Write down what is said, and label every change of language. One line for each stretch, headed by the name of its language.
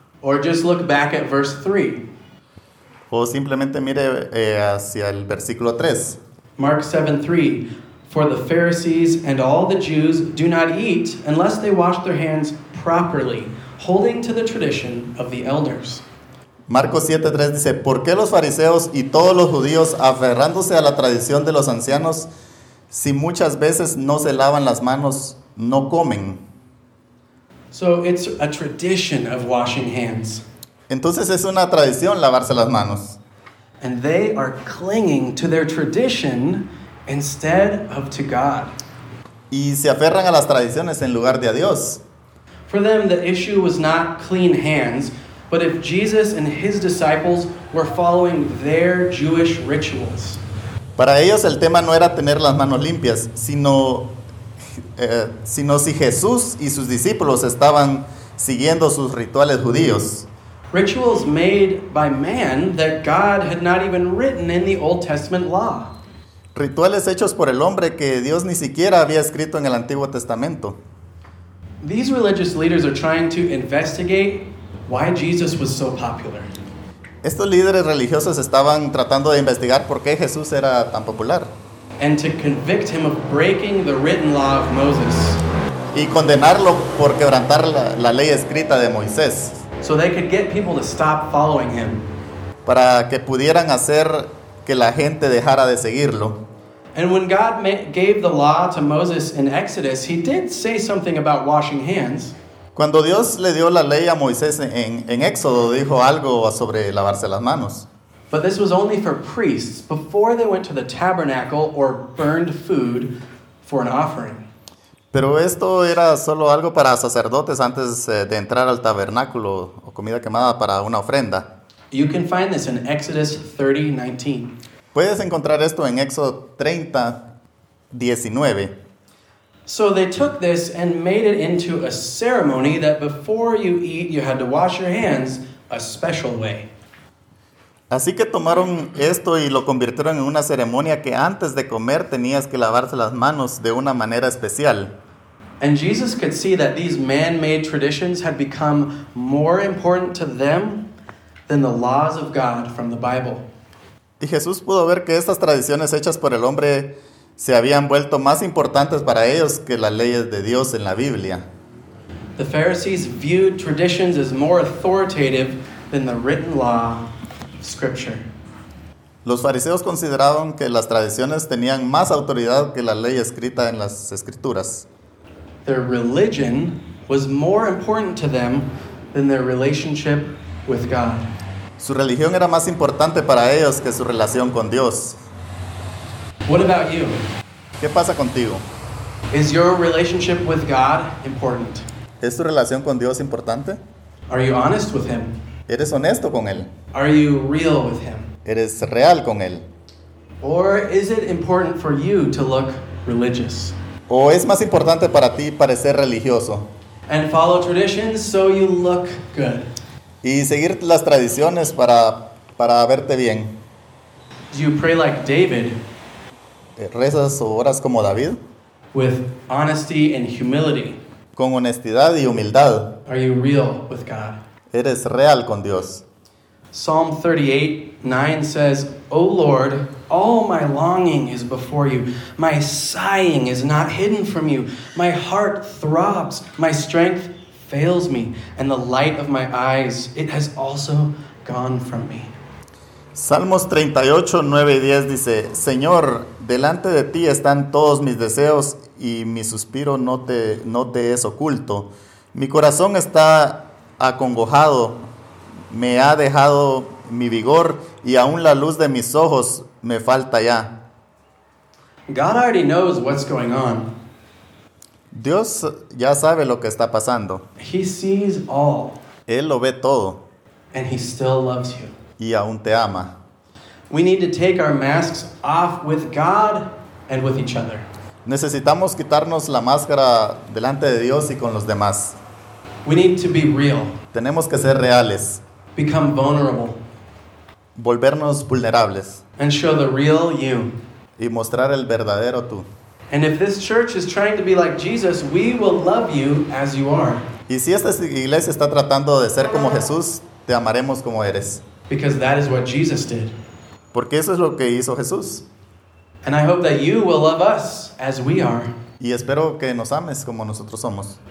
English: Or just look back at verse 3.
Spanish: O simplemente mire hacia el versículo 3.
English: Mark 7:3. For the Pharisees and all the Jews do not eat unless they wash their hands properly, holding to the tradition of the elders.
Spanish: Marcos 7:3 dice, ¿por qué los fariseos y todos los judíos, aferrándose a la tradición de los ancianos, si muchas veces no se lavan las manos, no comen?
English: So it's a tradition of washing hands.
Spanish: Entonces es una tradición lavarse las manos.
English: And they are clinging to their tradition instead of to God.
Spanish: Y se aferran a las tradiciones en lugar de a Dios.
English: For them, the issue was not clean hands, but if Jesus and his disciples were following their Jewish rituals.
Spanish: Para ellos el tema no era tener las manos limpias, sino si Jesús y sus discípulos estaban siguiendo sus rituales judíos.
English: Rituals made by man that God had not even written in the Old Testament law.
Spanish: Rituales hechos por el hombre que Dios ni siquiera había escrito en el Antiguo Testamento.
English: These religious leaders are trying to investigate why Jesus was so popular.
Spanish: Estos líderes religiosos estaban tratando de investigar por qué Jesús era tan popular.
English: And to convict him of breaking the written law of Moses.
Spanish: Y condenarlo por quebrantar la ley escrita de Moisés.
English: So they could get people to stop following him.
Spanish: Para que pudieran hacer que la gente dejara de seguirlo.
English: And when God gave the law to Moses in Exodus, he did say something about washing hands.
Spanish: Cuando Dios le dio la ley a Moisés en Éxodo, dijo algo sobre lavarse las manos.
English: But this was only for priests before they went to the tabernacle or burned food for an offering.
Spanish: Pero esto era solo algo para sacerdotes antes de entrar al tabernáculo o comida quemada para una ofrenda.
English: You can find this in Exodus 30:19.
Spanish: Puedes encontrar esto en Éxodo 30, 19.
English: So they took this and made it into a ceremony that before you eat, you had to wash your hands a special way.
Spanish: Así que tomaron esto y lo convirtieron en una ceremonia que antes de comer tenías que lavarse las manos de una manera especial.
English: And Jesus could see that these man-made traditions had become more important to them than the laws of God from the Bible.
Spanish: Y Jesús pudo ver que estas tradiciones hechas por el hombre se habían vuelto más importantes para ellos que las leyes de Dios en la Biblia.
English: The Pharisees viewed traditions as more authoritative than the written law of Scripture.
Spanish: Los fariseos consideraron que las tradiciones tenían más autoridad que la ley escrita en las Escrituras.
English: Their religion was more important to them than their relationship with God.
Spanish: Su religión era más importante para ellos que su relación con Dios.
English: What about you?
Spanish: ¿Qué pasa contigo?
English: Is your relationship with God important?
Spanish: ¿Es tu relación con Dios importante?
English: Are you honest with him?
Spanish: ¿Eres honesto con él?
English: Are you real with him?
Spanish: ¿Eres real con él?
English: Or is it important for you to look religious?
Spanish: ¿O es más importante para ti parecer religioso?
English: And follow traditions so you look good.
Spanish: Y seguir las tradiciones para verte bien.
English: Do you pray like David?
Spanish: ¿Rezas o oras como David?
English: With honesty and humility.
Spanish: Con honestidad y humildad.
English: Are you real with God?
Spanish: ¿Eres real con Dios?
English: Psalm 38:9 says, O Lord, all my longing is before you. My sighing is not hidden from you. My heart throbs. My strength fails me, and the light of my eyes, it has also gone from me.
Spanish: Salmos 38, 9 y 10 dice, Señor, delante de ti están todos mis deseos, y mi suspiro no te es oculto. Mi corazón está acongojado, me ha dejado mi vigor, y aún la luz de mis ojos me falta ya.
English: God already knows what's going on.
Spanish: Dios ya sabe lo que está pasando.
English: He sees all.
Spanish: Él lo ve todo.
English: And he still loves you.
Spanish: Y aún te ama.
English: We need to take our masks off with God and with each other.
Spanish: Necesitamos quitarnos la máscara delante de Dios y con los demás.
English: We need to be real.
Spanish: Tenemos que ser reales.
English: Become vulnerable.
Spanish: Volvernos vulnerables.
English: And show the real you.
Spanish: Y mostrar el verdadero tú.
English: And if this church is trying to be like Jesus, we will love you as you are.
Spanish: Y si esta iglesia está tratando de ser como Jesús, te amaremos como eres.
English: Because that is what Jesus did.
Spanish: Porque eso es lo que hizo Jesús.
English: And I hope that you will love us as we are.
Spanish: Y espero que nos ames como nosotros somos.